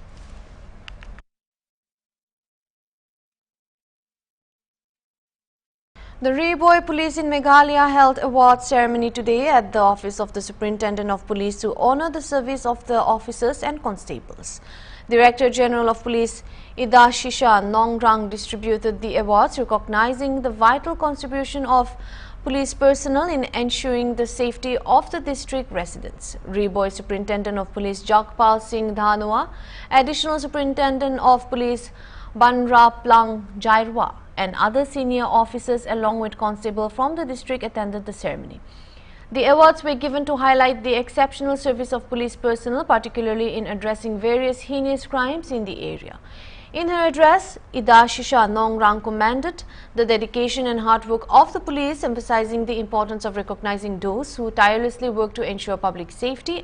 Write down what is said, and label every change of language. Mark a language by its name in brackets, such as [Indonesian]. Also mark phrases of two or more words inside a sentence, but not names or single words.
[English] The Riboy Police in Meghalaya held award ceremony today at the office of the Superintendent of Police to honor the service of the officers and constables. Director General of Police Idashisha Nongrang distributed the awards, recognizing the vital contribution of police personnel in ensuring the safety of the district residents. Riboy Superintendent of Police Jagpal Singh Dhanua, Additional Superintendent of Police Banra Plang Jairwa, and other senior officers along with constable from the district attended the ceremony. The awards were given to highlight the exceptional service of police personnel, particularly in addressing various heinous crimes in the area. In her address, Idashisha Nongrang commended the dedication and hard work of the police, emphasizing the importance of recognizing those who tirelessly work to ensure public safety.